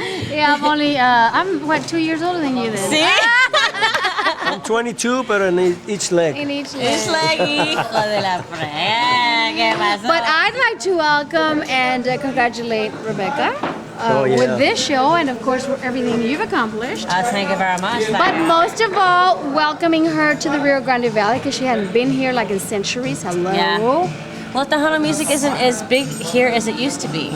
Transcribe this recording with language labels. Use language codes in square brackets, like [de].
[en] Yeah, I'm what, 2 years older than you then. See? I'm 22, but in each leg. In each leg. It's like [es] hijo de la fregada. ¿Qué pasó? [en] But I'd like to welcome and congratulate Rebecca Yeah. with this show and, of course, for everything you've accomplished. Thank you very much. But most of all, welcoming her to the Rio Grande Valley because she hadn't been here like in centuries. Hello. Yeah. Well, Tejano music isn't as big here as it used to be.